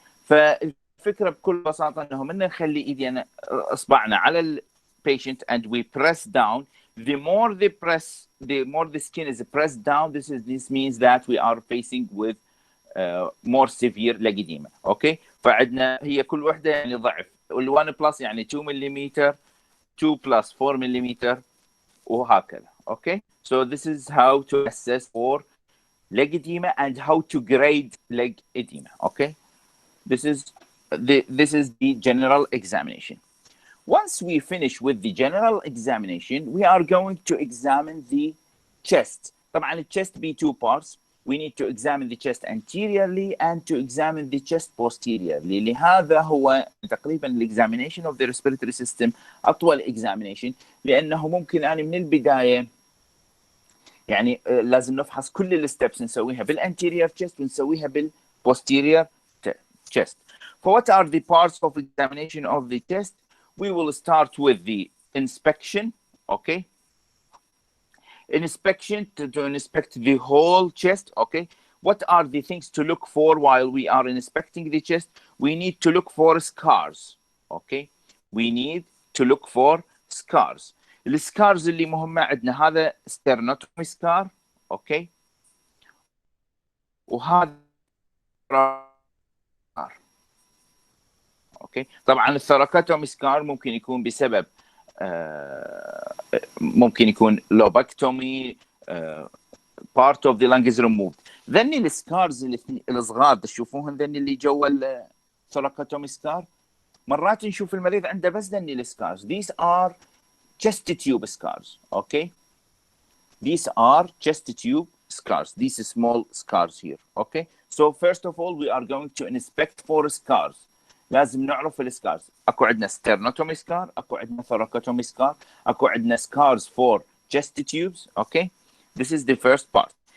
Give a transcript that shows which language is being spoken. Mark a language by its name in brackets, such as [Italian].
[Arabic] فالفكرة بكل بساطة انه من نخلي ايدينا اصبعنا على ال patient [English] and we press down. The more they press, the more the skin is pressed down. This means that we are facing with more severe leg edema. Okay? [Arabic] فعندنا هي كل وحدة يعني ضعف. [English] ال1 plus [Arabic] يعني [English] 2 millimeter, 2 plus 4 millimeter [Arabic] وهكذا. [English] Okay? So this is how to assess for leg edema and how to grade leg edema. Okay? This is the general examination. Once we finish with the general examination, we are going to examine the chest. [Arabic] طبعا [English] the chest be two parts. We need to examine the chest anteriorly and to examine the chest posteriorly. [Arabic] لهذا هو تقريبا [English] examination of the respiratory system [Arabic] أطول examination لأنه ممكن أنا من البداية يعني لازم نفحص كل الستبس نسويها بالانتيريور chest ونسويها بالposterior chest. [English] For what are the parts of examination of the chest? We will start with the inspection, okay? Inspection to inspect the whole chest, okay? What are the things to look for while we are inspecting the chest? We need to look for scars, okay? We need to look for scars. [Arabic] السكارز اللي مهمة عندنا هذا sternotomy scar, okay? وهذا اوكي طبعا الثراكوتومي سكار ممكن يكون بسبب ممكن يكون لوبكتومي [English] part of the lung is removed. [Arabic] ذني السكارز الصغار تشوفوهم ذني اللي جوا الثراكوتومي سكار مرات نشوف المريض عنده بس ذني السكارز. [English] These are chest tube scars, okay? These are chest tube scars. These small scars here, okay? So first of all we are going to inspect for scars. [Arabic] لازم نعرف السكارز. اكو عندنا [English] sternotomy scar, اكو عندنا thoracotomy scar, اكو عندنا scars for chest tubes, okay? This is the first part.